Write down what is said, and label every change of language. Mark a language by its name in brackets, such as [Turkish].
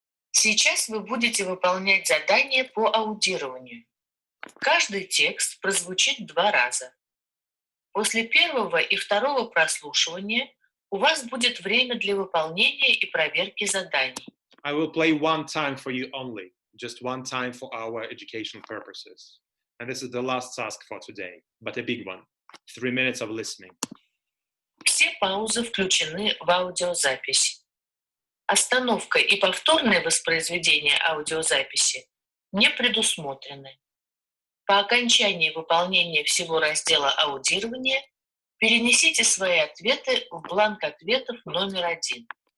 [Russian] Сейчас вы будете выполнять задание по аудированию. Каждый текст прозвучит 2 раза. После первого и второго прослушивания у вас будет время для выполнения и проверки заданий. [English] I will play 1 time for you only, just 1 time for our educational purposes. And this is the last task for today, but a big one. 3 minutes of listening. [Russian] Все паузы включены в аудиозапись. Остановка и повторное воспроизведение аудиозаписи не предусмотрены. По окончании выполнения всего раздела аудирования перенесите свои ответы в бланк ответов номер 1.